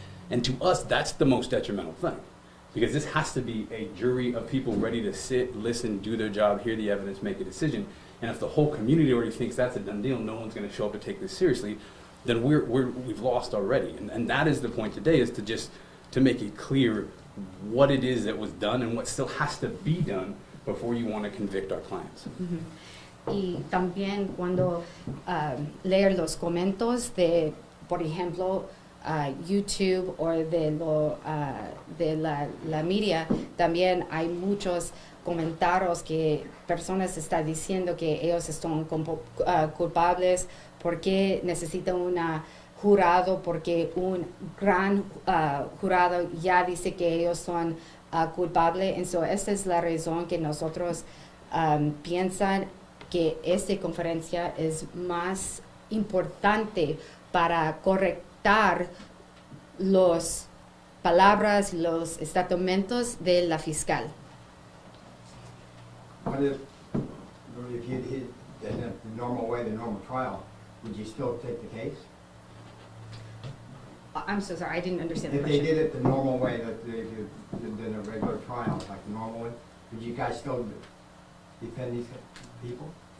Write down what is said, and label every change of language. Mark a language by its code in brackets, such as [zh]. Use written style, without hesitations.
[en] And to us, that's the most detrimental thing. Because this has to be a jury of people ready to sit, listen, do their job, hear the evidence, make a decision. And if the whole community already thinks that's a done deal, no one's going to show up to take this seriously, then we've lost already. And that is the point today, is to make it clear what it is that was done and what still has to be done before you want to convict our clients. Ujú. [es] Y también cuando leer los comentarios de, por ejemplo, YouTube o de la media, también hay muchos comentarios que personas están diciendo que ellos están culpables porque necesitan un jurado, porque un gran jurado ya dice que ellos son culpables. Entonces, esta es la razón que nosotros piensan que esta conferencia es más importante para correctar las palabras, los estatutos de la fiscal. [en] What if you did the normal way, the normal trial, would you still take the case? I'm so sorry, I didn't understand the If they question. did it the normal way that they did in a regular trial, like the normal one, would you guys still defend these people?